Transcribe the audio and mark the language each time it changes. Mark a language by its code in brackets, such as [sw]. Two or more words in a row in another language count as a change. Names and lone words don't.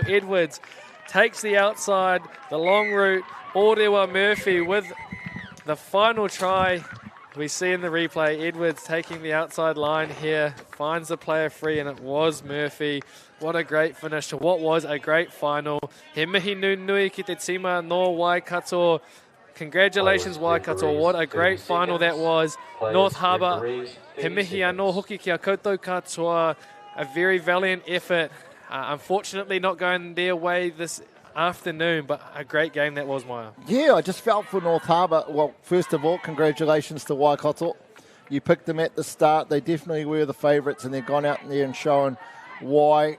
[en] Edwards takes the outside, the long route. Aotearoa Murphy with the final try. We see in the replay, Edwards taking the outside line here, finds the player free, and it was Murphy. What a great finish to what was a great final. [mi] He mihi nui ki te tima no Waikato. [en] Congratulations, Waikato. What a great final that was. [mi] North Harbour, he mihi anō hoki ki a koutou katoa. [en] A very valiant effort. Unfortunately, not going their way this afternoon, but a great game that was, Maya. Yeah, I just felt for North Harbour. Well, first of all, congratulations to Waikato You picked them at the start. They definitely were the favourites, and they've gone out there and shown why.